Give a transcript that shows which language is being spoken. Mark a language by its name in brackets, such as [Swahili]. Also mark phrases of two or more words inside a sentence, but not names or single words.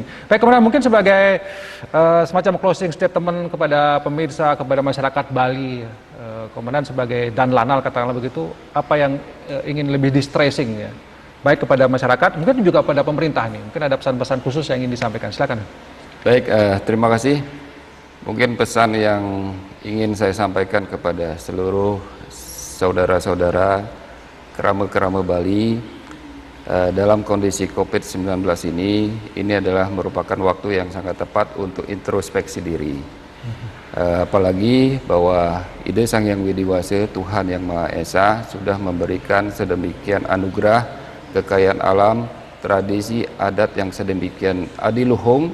[Indonesian] Baik, kemudian mungkin sebagai semacam [English] closing statement [Indonesian] kepada pemirsa, kepada masyarakat Bali, Komandan sebagai Danlanal katakanlah begitu, apa yang ingin lebih distressing ya, baik kepada masyarakat, mungkin juga pada pemerintah nih, mungkin ada pesan-pesan khusus yang ingin disampaikan, silakan. Baik, terima kasih. Mungkin pesan yang ingin saya sampaikan kepada seluruh saudara-saudara kerama-kerama Bali, dalam kondisi COVID-19 ini adalah merupakan waktu yang sangat tepat untuk introspeksi diri. Apalagi bahwa ide Sang Hyang Widiwasa, Tuhan Yang Maha Esa, sudah memberikan sedemikian anugerah, kekayaan alam, tradisi adat yang sedemikian adiluhung.